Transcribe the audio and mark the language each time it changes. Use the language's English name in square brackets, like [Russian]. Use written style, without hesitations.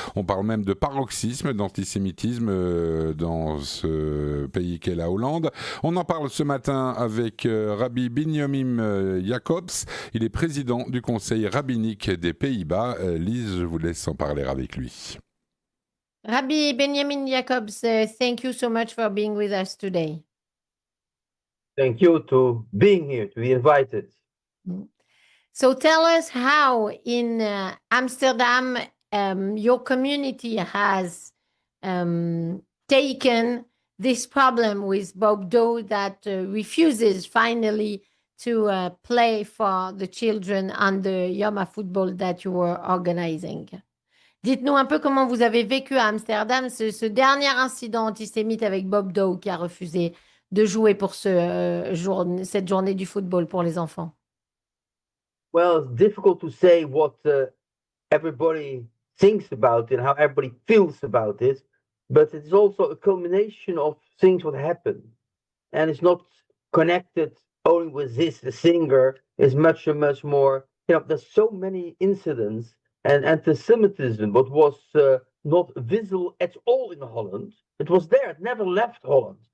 [French] On parle même de paroxysme d'antisémitisme dans ce pays qu'est la Hollande. On en parle ce matin avec Rabbi Binyomin Jacobs. Il est président du Conseil rabbinique des Pays-Bas. Lise, je vous laisse en parler avec lui. [English] Rabbi Binyomin Jacobs, thank you so much for being with us today. Thank you to being here, to be invited. So tell us how in Amsterdam your community has taken this problem with Bob Douwe that refuses finally to play for the children on the Yom HaFootball that you were organizing. [French] Dites-nous un peu comment vous avez vécu à Amsterdam ce dernier incident antisémite avec Bob Douwe qui a refusé de jouer pour cette journée du football pour les enfants. [English] Well, it's difficult to say what everybody thinks about it and how everybody feels about it, but it's also a culmination of things that happen. And it's not connected only with this, the singer, it's much more, there's so many incidents, and anti-Semitism, what was not visible at all in Holland, it was there, it never left Holland.